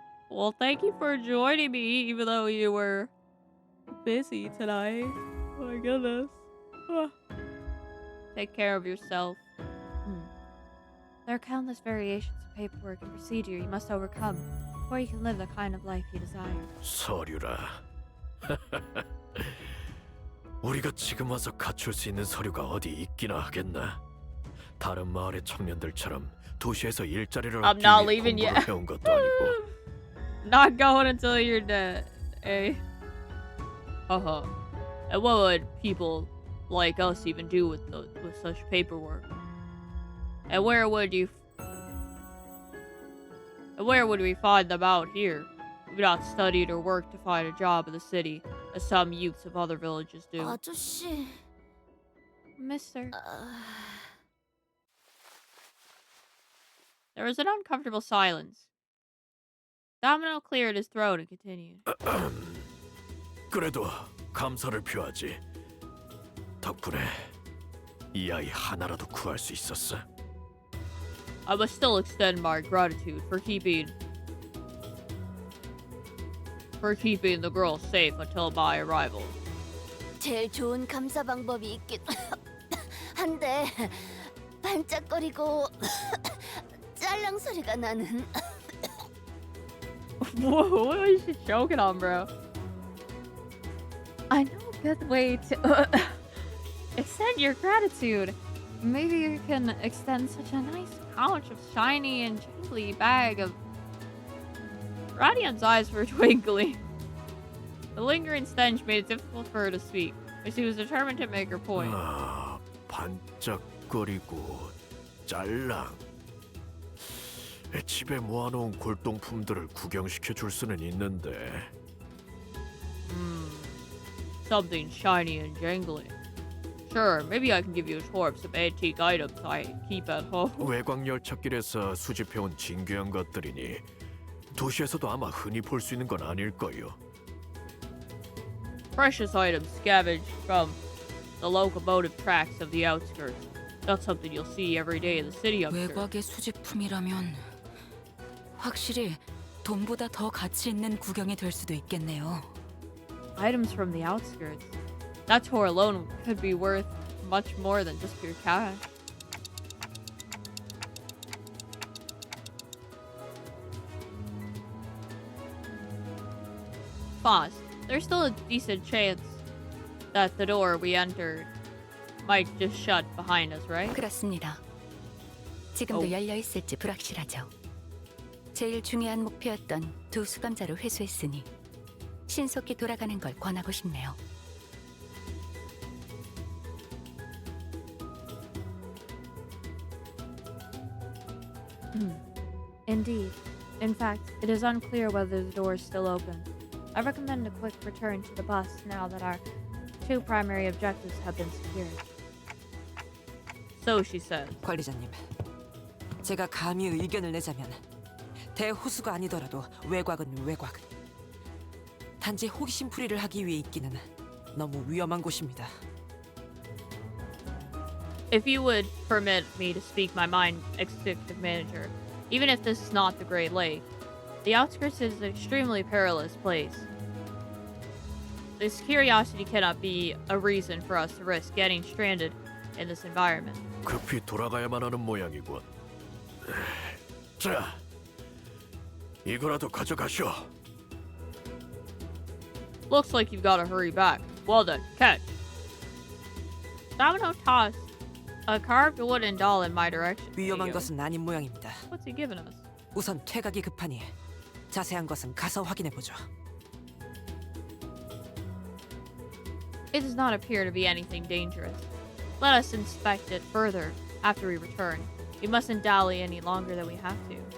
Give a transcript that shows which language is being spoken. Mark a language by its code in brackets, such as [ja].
[en] Well, thank you for joining me, even though you were busy tonight. Oh my goodness. Take care of yourself. There are countless variations of paperwork and procedure you must overcome before you can live the kind of life you desire. [ko] 서류라. 우리가 지금 와서 갖출 수 있는 서류가 어디 있기나 하겠나. 다른 마을의 청년들처럼 도시에서 일자리를 얻기 위해 공부를 해온 것도 아니고. [en] Not going until you're dead, eh? And what would people like us even do with such paperwork? And where would we find them out here? We've not studied or worked to find a job in the city, as some youths of other villages do. [ko] 아저씨. [en] Mister. There was an uncomfortable silence. Domino cleared his throat and continued. [ko] 그래도 감사를 표하지. 덕분에 이 아이 하나라도 구할 수 있었어. [en] I must still extend my gratitude for keeping for keeping the girls safe until my arrival. [ko] 제일 좋은 감사 방법이 있긴 한데 반짝거리고 짤랑 소리가 나는. [en] What is she choking on, bro? I know a good way to extend your gratitude. Maybe you can extend such a nice pouch of shiny and jingly bag of... Radiant's eyes were twinkling. The lingering stench made it difficult for her to speak, but she was determined to make her point. [ko] 아, 반짝거리고 짤랑. 집에 모아놓은 골동품들을 구경시켜 줄 수는 있는데. [en] Something shiny and jangly. Sure, maybe I can give you a tour of some antique items I keep at home. [ko] 외곽 열차길에서 수집해온 진귀한 것들이니 도시에서도 아마 흔히 볼 수 있는 건 아닐 거요. [en] Precious items scavenged from the locomotive tracks of the outskirts. Not something you'll see every day in the city, I'm sure. [ko] 외곽의 수집품이라면 확실히 돈보다 더 가치 있는 구경이 될 수도 있겠네요. [en] Items from the outskirts. That tour alone could be worth much more than just your cash. Foss, there's still a decent chance that the door we entered might just shut behind us, right? [ko] 그렇습니다. 지금도 열려 있을지 불확실하죠. 제일 중요한 목표였던 두 수감자를 회수했으니 신속히 돌아가는 걸 권하고 싶네요. [en] Indeed. In fact, it is unclear whether the door is still open. I recommend a quick return to the bus now that our two primary objectives have been secured. So she says. [ko] 관리자님, 제가 감히 의견을 내자면 대호수가 아니더라도 외곽은 외곽. 단지 호기심풀이를 하기 위해 있기는 너무 위험한 곳입니다. [en] If you would permit me to speak my mind, executive manager, even if this is not the Great Lake, the outskirts is an extremely perilous place. This curiosity cannot be a reason for us to risk getting stranded in this environment. [ko] 급히 돌아가야만 하는 모양이군. 자, 이거라도 가져가시오. [en] Looks like you've got to hurry back. Well done, catch. Domino tossed a carved wooden doll in my direction. [ko] 위험한 것은 아닌 모양입니다. [en] What's he giving us? [ko] 우선 퇴각이 급하니 자세한 것은 가서 확인해 보죠. [en] It does not appear to be anything dangerous. Let us inspect it further after we return. We mustn't dally any longer than we have to.